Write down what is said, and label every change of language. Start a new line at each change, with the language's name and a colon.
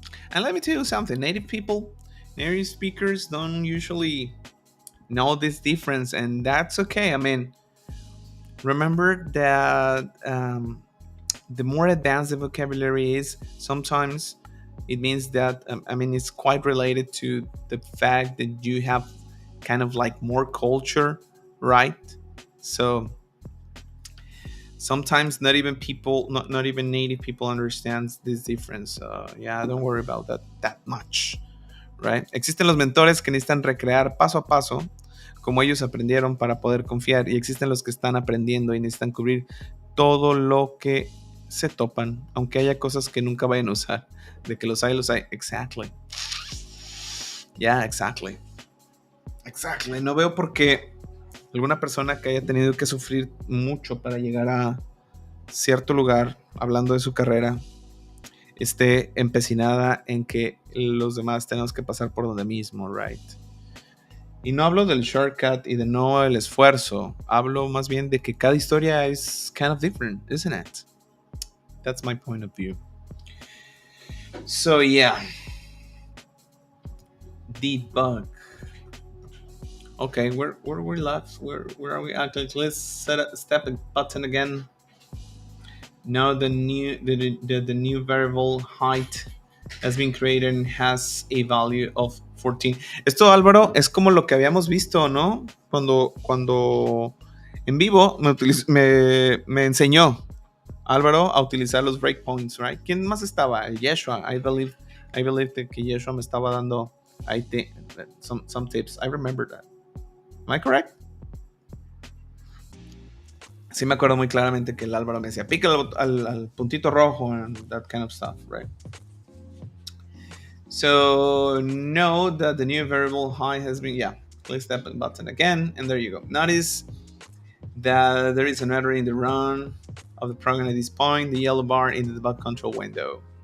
English: And let me tell you something, native speakers don't usually know this difference, and that's okay. I mean, remember that the more advanced the vocabulary is, sometimes it means that it's quite related to the fact that you have kind of like more culture, right? So sometimes not even native people understands this difference. Yeah, don't worry about that much, right?
Spanish: Existen los mentores que necesitan recrear paso a paso como ellos aprendieron para poder confiar, y existen los que están aprendiendo y necesitan cubrir todo lo que se topan, aunque haya cosas que nunca vayan a usar. De que los hay.
English: Exactly. Yeah, exactly.
Spanish: No veo por qué alguna persona que haya tenido que sufrir mucho para llegar a cierto lugar, hablando de su carrera, esté empecinada en que los demás tenemos que pasar por donde mismo,
English: right?
Spanish: Y no hablo del shortcut y de no el esfuerzo. Hablo más bien de que cada historia
English: is kind of different, isn't it? That's my point of view. So yeah. debug. Okay, where we left? Where are we at? Let's set a step button again. Now the new variable height has been created and has a value of 14.
Spanish: Esto, Álvaro, es como lo que habíamos visto, ¿no? Cuando en vivo me enseñó Álvaro a utilizar los breakpoints,
English: right?
Spanish: ¿Quién más estaba? El Yeshua.
English: I believe
Spanish: que Yeshua me estaba dando
English: some tips. I remember that. Am I correct?
Spanish: Sí me acuerdo muy claramente que el Álvaro me decía, pica al puntito rojo
English: and that kind of stuff, right? So know that the new variable height has been, click that button again, and there you go. Notice that there is an error in the run of the program at this point, the yellow bar in the debug control window.